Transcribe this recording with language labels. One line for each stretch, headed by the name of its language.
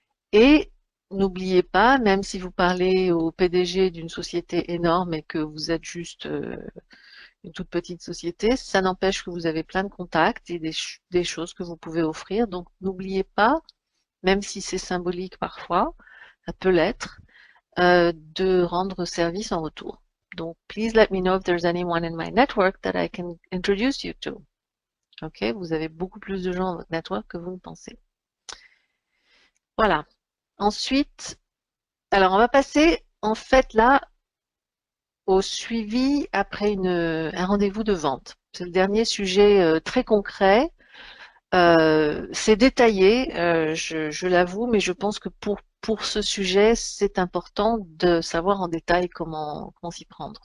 French: Et n'oubliez pas, même si vous parlez au PDG d'une société énorme et que vous êtes juste une toute petite société, ça n'empêche que vous avez plein de contacts et des choses que vous pouvez offrir. Donc, n'oubliez pas, même si c'est symbolique parfois, ça peut l'être, de rendre service en retour.
English: Donc, please let me know if there's anyone in my network that I can introduce you to.
French: Ok, vous avez beaucoup plus de gens dans votre network que vous ne pensez. Voilà. Ensuite, alors on va passer en fait là au suivi après un rendez-vous de vente. C'est le dernier sujet très concret. C'est détaillé, je l'avoue, mais je pense que pour ce sujet, c'est important de savoir en détail comment s'y prendre.